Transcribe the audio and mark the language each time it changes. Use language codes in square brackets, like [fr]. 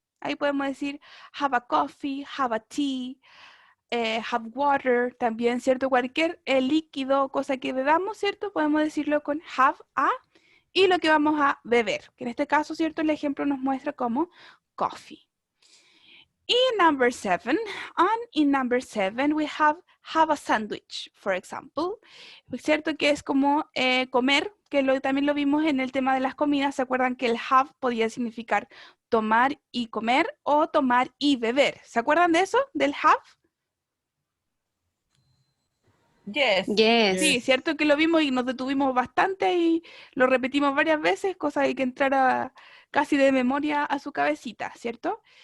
[es] Ahí podemos decir [en] have a coffee, have a tea, have water. [es] También, ¿cierto? Cualquier líquido, cosa que bebamos, ¿cierto? Podemos decirlo con have a. Y lo que vamos a beber. Que en este caso, ¿cierto? El ejemplo nos muestra como coffee. [en] Y number 7, in number 7 we have a sandwich, for example. [es] ¿Cierto? Que es como comer, que también lo vimos en el tema de las comidas. ¿Se acuerdan que el have podía significar tomar y comer o tomar y beber? ¿Se acuerdan de eso? ¿Del have? [en] Yes. Yes. [es] Sí, cierto que lo vimos y nos detuvimos bastante y lo repetimos varias veces, cosa de que entrara casi de memoria a su cabecita, ¿cierto?